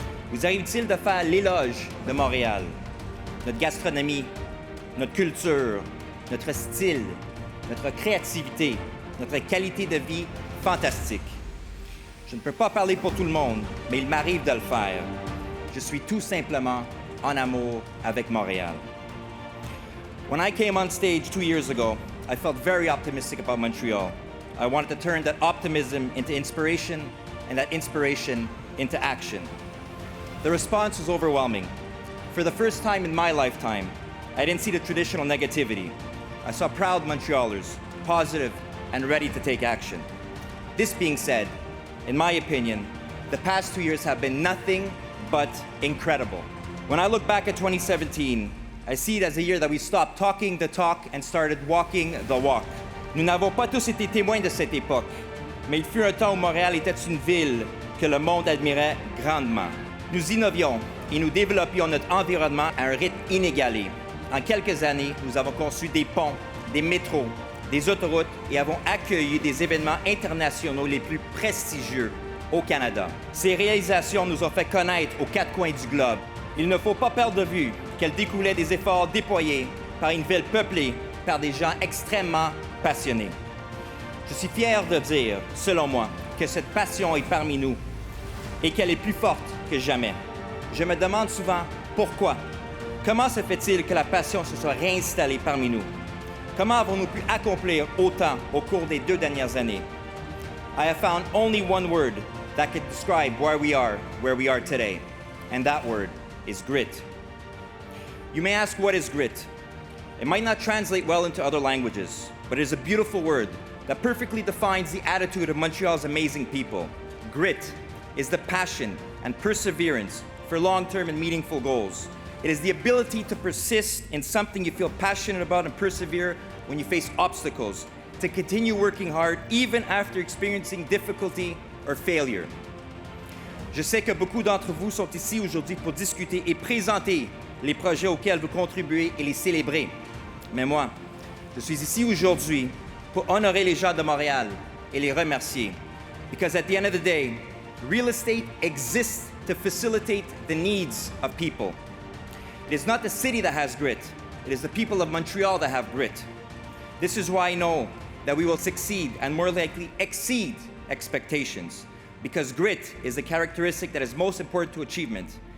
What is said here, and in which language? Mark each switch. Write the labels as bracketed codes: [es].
[fr] Vous arrive-t-il de faire l'éloge de Montréal? Notre gastronomie, notre culture, notre style, notre créativité, notre qualité de vie fantastique. Je ne peux pas parler pour tout le monde, mais il m'arrive de le faire. Je suis tout simplement en amour avec Montréal. [en] When I came on stage 2 years ago, I felt very optimistic about Montreal. I wanted to turn that optimism into inspiration and that inspiration into action. The response was overwhelming. For the first time in my lifetime, I didn't see the traditional negativity. I saw proud Montrealers, positive and ready to take action. This being said, in my opinion, the past 2 years have been nothing but incredible. When I look back at 2017, I see it as a year that we stopped talking the talk and started walking the walk. [fr] Nous n'avons pas tous été témoins de cette époque, mais il fut un temps où Montréal était une ville que le monde admirait grandement. Nous innovions et nous développions notre environnement à un rythme inégalé. En quelques années, nous avons conçu des ponts, des métros, des autoroutes et avons accueilli des événements internationaux les plus prestigieux au Canada. Ces réalisations nous ont fait connaître aux quatre coins du globe. Il ne faut pas perdre de vue qu'elles découlaient des efforts déployés par une ville peuplée par des gens extrêmement passionnés. Je suis fier de dire, selon moi, que cette passion est parmi nous et qu'elle est plus forte que jamais. Je me demande souvent pourquoi. Comment se fait-il que la passion se soit réinstallée parmi nous? Comment avons-nous pu accomplir autant au cours des 2 dernières années? [en] I have found only one word that could describe where we are today, and that word is grit. You may ask, what is grit? It might not translate well into other languages, but it is a beautiful word that perfectly defines the attitude of Montreal's amazing people. Grit is the passion and perseverance for long-term and meaningful goals. It is the ability to persist in something you feel passionate about and persevere when you face obstacles, to continue working hard even after experiencing difficulty or failure. [fr] Je sais que beaucoup d'entre vous sont ici aujourd'hui pour discuter et présenter les projets auxquels vous contribuez et les célébrer. Mais moi, je suis ici aujourd'hui pour honorer les gens de Montréal et les remercier. [en] Because at the end of the day, real estate exists to facilitate the needs of people. It is not the city that has grit. It is the people of Montreal that have grit. This is why I know that we will succeed and more likely exceed expectations, because grit is the characteristic that is most important to achievement.